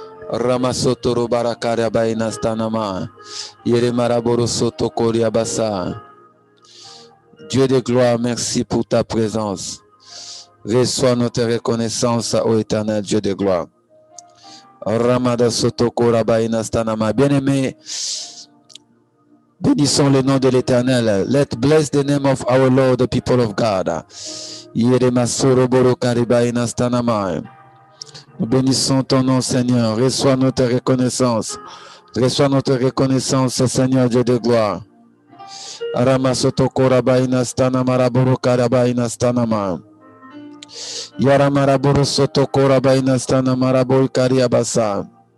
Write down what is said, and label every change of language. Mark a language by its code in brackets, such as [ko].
[fr] Ramasotoro barakari abaina stanama. Yeremaraboro sotokori abasa. Dieu de gloire, merci pour ta présence. Reçois notre reconnaissance, ô éternel Dieu de gloire. Ramada Sotoko Rabaina Stanama. Bien-aimés, bénissons le nom de l'Éternel. [en] Let bless the name of our Lord, the people of God. Yeremasoro Boro Karibaina Stanama. [fr] Nous bénissons ton nom, Seigneur. Reçois notre reconnaissance. Reçois notre reconnaissance, Seigneur Dieu de gloire. Ramasotoko Rabaina Stanama Raboro Karabaina Stanama. Yaramaraburu Sotoko Rabaina Stanama Rabol Kariabasa.